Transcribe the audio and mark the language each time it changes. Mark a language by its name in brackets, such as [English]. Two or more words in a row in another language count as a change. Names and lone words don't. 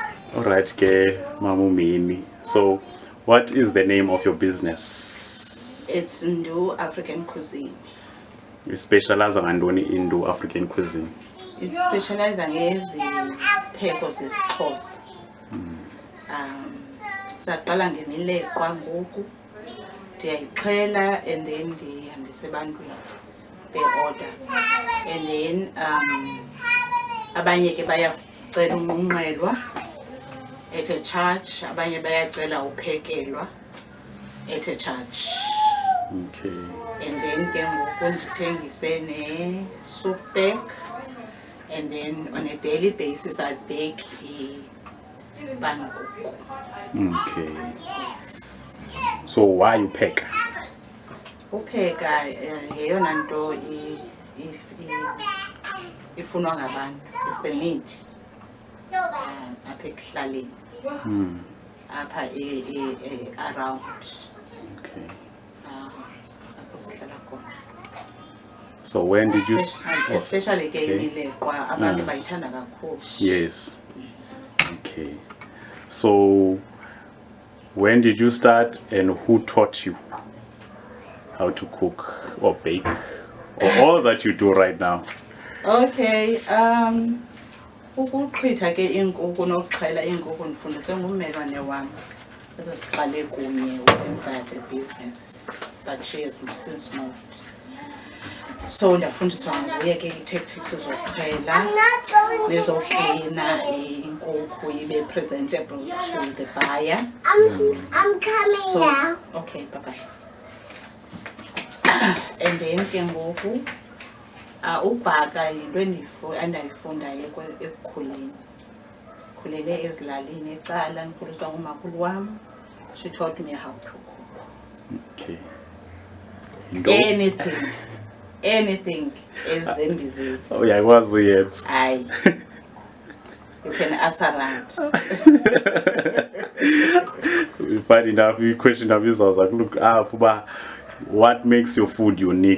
[English] All right, ke Mamumini. So, what is the name of your business? It's Ndu African Cuisine. You specialize on Ndu African cuisine. It specializes [Xhosa] ngezipheko zesiXhosa. Saqala ngemileqwa ngoku. Ndiyayixhela [English] and then [Xhosa] ndihambise ebantwini be-order. And then abanye ke bayacela unqunqelwa [English] at a charge, [Xhosa] abanye bayacela uphekelwa [English] at a charge. Okay. And then [Xhosa] ke ngoku ndithengise ne-soup bag. [English] And then on a daily basis I bake ipankuku. Okay. So why you pack? [Xhosa] Upheka yeyona nto ifunwa ngabantu. [English] It's the need. [Xhosa] Apha ekuhlaleni. Apha around. [English] Okay. [Xhosa] Apho sihlala khona. [English] So when did you [Xhosa] especially ke imileqwa abantu bayithanda kakhulu. [English] Yes. Okay. So when did you start and who taught you how to cook or bake or all that you do right now? [Xhosa] Okay, ukuxhitha ke inkukhu nokuxhela inkukhu ndifundiswe ngummelwane wam. Siqale kunye ukwenza [English] the business, but she has since moved. [Xhosa] So ndafundiswa nguye ke i-tactics zokuxhela nezoklina inkukhu ibe [English] presentable to the buyer. I'm coming now. Okay, bye-bye. And then [Xhosa] ke ngoku ubhaka yinto endayifundayo ekukhuleni. Khulele ezilalini ecala ndikhuliswa ngumakhulu wam. [English] She taught me how to cook. Okay. [Xhosa] Anything ezembizeni. [English] Oh yeah, I was weird. Aye. You can ask around. Funny enough, we questioned our I was like, look, but what makes your food unique?